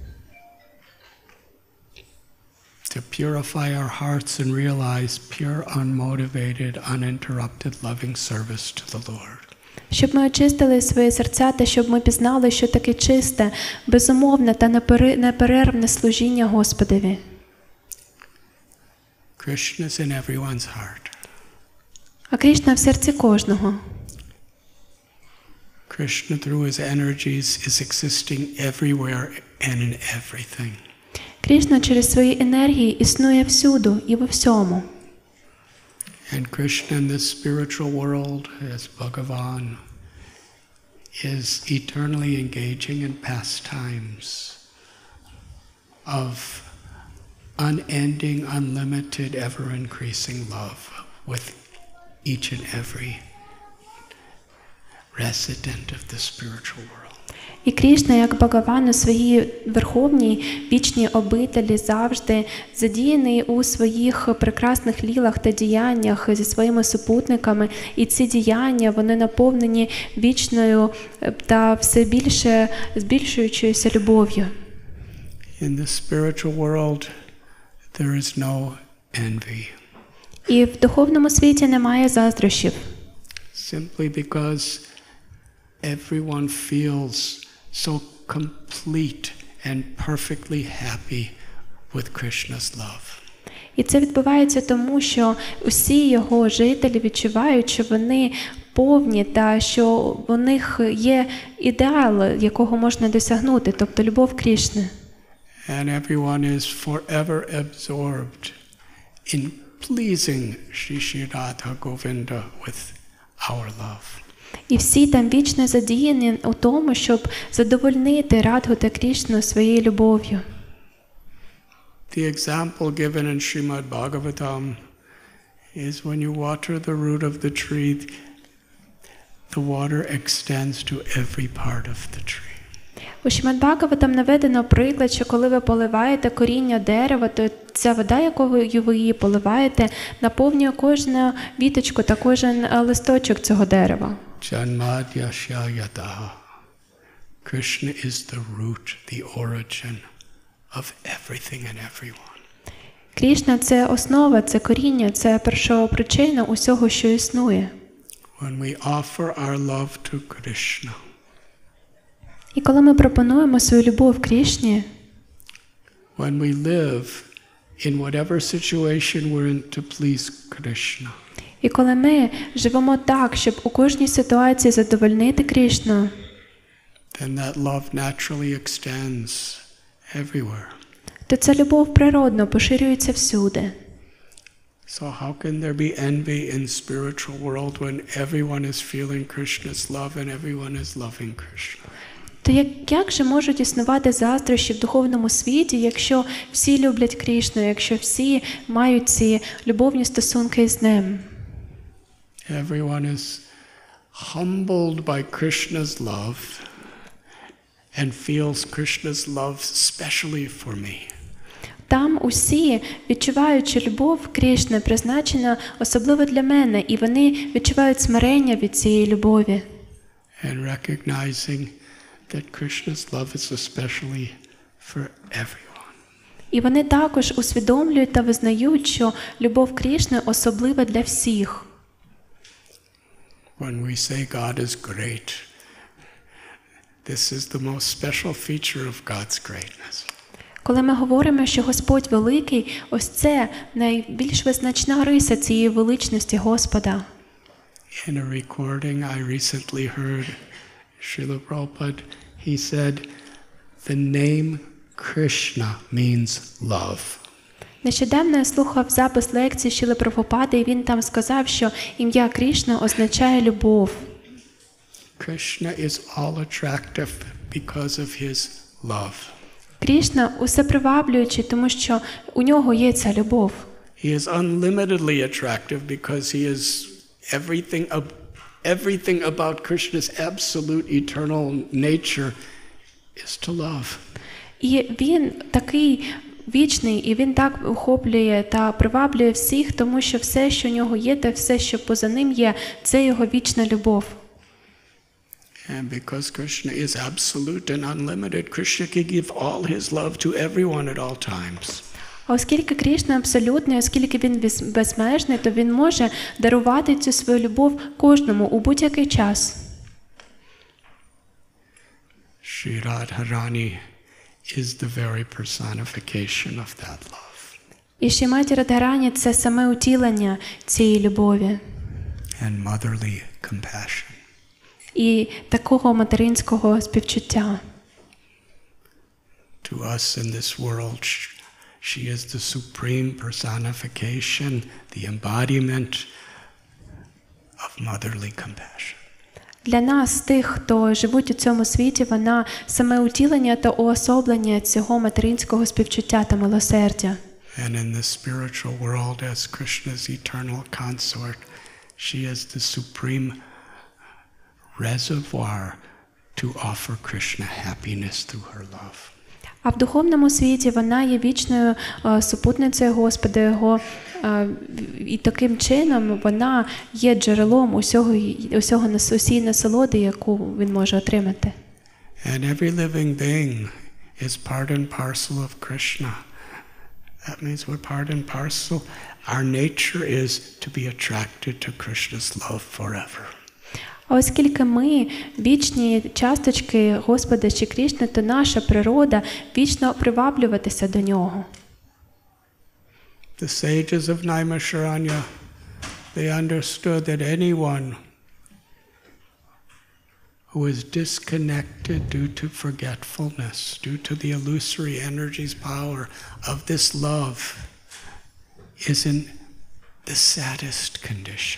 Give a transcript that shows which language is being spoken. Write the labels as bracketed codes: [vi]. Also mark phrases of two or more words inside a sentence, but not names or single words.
[en] To purify our hearts and realize pure, unmotivated, uninterrupted, loving service to the Lord. [uk] Щоб ми очистили свої серця та щоб ми пізнали, що таке чисте, безумовне та неперервне служіння Господові. [en] Krishna is in everyone's heart. [uk] А Кришна в серці кожного. [en] Krishna through his energies is existing everywhere and in everything. [uk] Кришна через свої енергії існує всюду і во всьому. [en] And Krishna in this spiritual world, as Bhagavan, is eternally engaging in pastimes of unending, unlimited, ever-increasing love with each and every resident of the spiritual world. [uk] І Кришна, як Бхагаван у своїй верховній вічній обителі, завжди задіяний у своїх прекрасних лілах та діяннях зі своїми супутниками. І ці діяння, вони наповнені вічною та все більше збільшуючоюся любов'ю. [en] In the spiritual world, there is no envy. [uk] І в духовному світі немає заздрощів. [en] Simply because everyone feels so complete and perfectly happy with Krishna's love. [uk] І це відбувається тому, що усі його жителі відчувають, що вони повні та що у них є ідеал, якого можна досягнути, тобто любов Кришни. [en] And everyone is forever absorbed in pleasing Shri Radha Govinda with our love. [uk] І всі там вічно задіяні у тому, щоб задовольнити Радгу та Кришну своєю любов'ю. [en] The example given in Srimad Bhagavatam is when you water the root of the tree, the water extends to every part of the tree. [uk] У Шримад Бхагаватам наведено приклад, що коли ви поливаєте коріння дерева, то ця вода, якою ви її поливаєте, наповнює кожну віточку та кожен листочок цього дерева. [sa] Janmadhyashyayataha. [en] Krishna is the root, the origin of everything and everyone. [uk] Кришна – це основа, це коріння, це першопричина усього, що існує. [en] When we offer our love to Krishna, [uk] І коли ми пропонуємо свою любов Кришні, [en] when we live in whatever situation we're in to please Krishna, [uk] і коли ми живемо так, щоб у кожній ситуації задовольнити Кришну, [en] then that love naturally extends everywhere. [uk] то ця любов природно поширюється всюди. [en] So how can there be envy in spiritual world when everyone is feeling Krishna's love and everyone is loving Krishna? [uk] То як же можуть існувати заздрощі в духовному світі, якщо всі люблять Крішну, якщо всі мають ці любовні стосунки з ним? [en] Everyone is humbled by Krishna's love and feels Krishna's love especially for me. [uk] Там усі, відчуваючи любов Крішни, призначена особливо для мене, і вони відчувають смирення від цієї любові. [en] And recognizing that Krishna's love is especially for everyone. [uk] І вони також усвідомлюють та визнають, що любов Крішни особлива для всіх. [en] When we say God is great, this is the most special feature of God's greatness. [uk] Коли ми говоримо, що Господь великий, ось це найбільш визначна риса цієї величності Господа. [en] In a recording I recently heard Srila Prabhupada, he said, the name Krishna means love. [uk] Нещодавно я слухав запис лекції Шріли Прабхупади, і він там сказав, що ім'я Крішна означає любов. [en] Krishna is all attractive because of his love. [uk] Крішна усеприваблюючий, тому що у нього є ця любов. [en] He is unlimitedly attractive because he is everything about Krishna's absolute eternal nature is to love. [uk] І він такий вічний, і він так охоплює та приваблює всіх, тому що все, що у нього є, та все, що поза ним є, це його вічна любов. [en] And because Krishna is absolute and unlimited, Krishna can give all his love to everyone at all times. [uk] А оскільки Крішна абсолютний, оскільки він безмежний, то він може дарувати цю свою любов кожному у будь-який час. [en] Sri Radharani is the very personification of that love. [uk] І Шриматі Радгарані – це саме утілення цієї любові. [en] And motherly compassion. [uk] І такого материнського співчуття. [en] To us in this world, she is the supreme personification, the embodiment of motherly compassion. [uk] Для нас, тих, хто живуть у цьому світі, вона саме утілення та уособлення цього материнського співчуття та милосердя. [en] And in the spiritual world, as Krishna's eternal consort, she is the supreme reservoir to offer Krishna happiness through her love. [uk] А в духовному світі вона є вічною супутницею Господа Його, і таким чином вона є джерелом усієї насолоди, яку він може отримати. [en] And every living being is part and parcel of Krishna. That means we're part and parcel. Our nature is to be attracted to Krishna's love forever. [uk] А оскільки ми вічні часточки Господа чи Крішни, то наша природа вічно приваблюватися до Нього. [en] The sages of Naimisharanya, they understood that anyone who is disconnected due to forgetfulness, due to the illusory energies power of this love, is in the saddest condition.